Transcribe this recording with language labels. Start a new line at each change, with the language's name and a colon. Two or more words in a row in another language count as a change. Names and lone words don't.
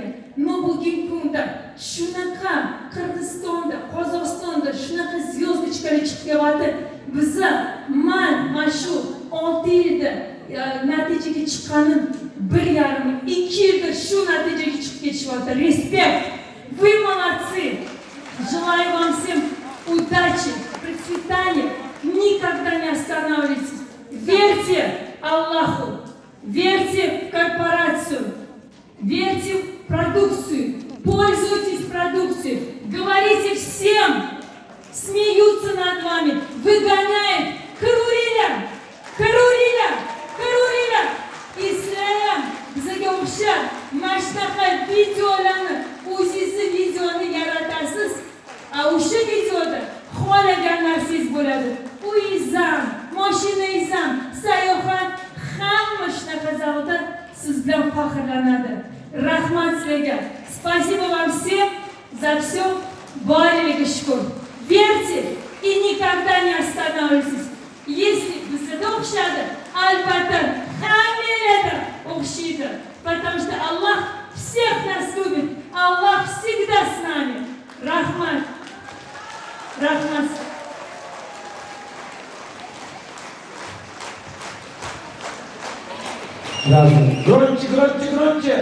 Uzbek: Bugungi kunda shunaqa Qirg'izistonda, Qozog'istonda shunaqa zyozdочкаlar chiqib kelyapti. Bizlar mana shu 6 yilda natijaga chiqqanim 1,5-2 yilda shu natijaga chiqib ketishyapti. Respekt.
Russian: Вы молодцы. Желаю вам всем удачи, процветания. Никогда не останавливайтесь. Верьте Аллаху, верьте в корпорацию, верьте в продукцию, пользуйтесь продукцией, говорите всем, смеются над вами, выгоняют. Karurila.
Uzbek: İslam bizga o'xshab mana shunaqa videolarni, o'zingizni videoni yaratasiz. O'sha videoda xohlagan narsangiz bo'ladi. Uyingiz ham, mashinangiz ham, sayohat, hamma shunaqa zavqda siz bilan faxrlanadi. Rahmat sizlarga.
Russian: Спасибо вам всем за все.
Uzbek: Boriga shukr.
Russian: Верьте и никогда не останавливайтесь. Если
Uzbek: bizga o'xshadi, albatta hammalarga o'xshaydi.
Russian: Потому что Аллах всех нас любит. Аллах всегда с нами.
Uzbek: Rahmat. Gronchi.